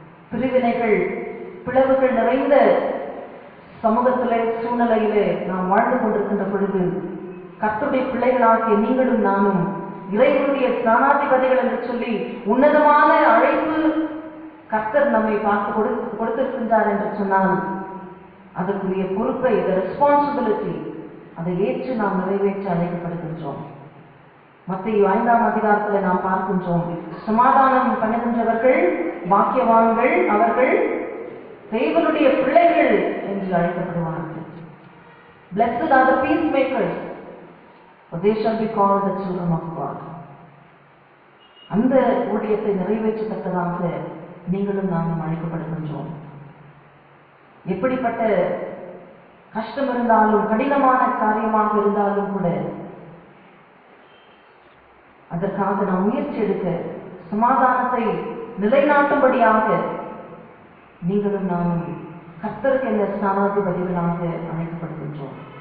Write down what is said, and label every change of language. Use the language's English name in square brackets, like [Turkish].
[Tamil] பிரிவினைகள் பிளவுகள் நிறைந்த சமூகத்திலே சூழ்நிலையிலே நாம் வாழ்ந்து கொண்டிருக்கின்ற பொழுது கர்த்தருடைய பிள்ளைகளாகிய நீங்களும் நானும் இறைவனுடைய ஸ்நானாதிபதிகள் என்று சொல்லி உன்னதமான அழைப்பு கர்த்தர் நம்மை பார்த்து கொடுத்திருக்கின்றார் என்று சொன்னால் அதற்குரிய பொறுப்பை, ரெஸ்பான்சிபிலிட்டி, அதை ஏற்று நாம் நிறைவேற்ற அழைக்கப்படுகின்றோம். மத்தேயு 5ஆம் அதிகாரத்தில் நாம் பார்க்கின்றோம், சமாதானம் பண்ணுகின்றவர்கள் பாக்கியவான்கள், அவர்கள் தேவனுடைய பிள்ளைகள் என்று அழைக்கப்படுவார்கள். [English] Blessed are the peacemakers, for they shall be called the children of God. [Tamil] அந்த ஊழியத்தை நிறைவேற்றத்தக்கதாக நீங்களும் நானும் அழைக்கப்படுகின்றோம். எப்படிப்பட்ட கஷ்டம் இருந்தாலும், கடினமான காரியமாக இருந்தாலும் கூட அதற்காக நாம் முயற்சி எடுக்க, சமாதானத்தை நிலைநாட்டும்படியாக நீங்களும் நானும் கர்த்தருக்கு என்ற ஸ்நானாதிபதிகளாக அழைக்கப்படுகின்றோம்.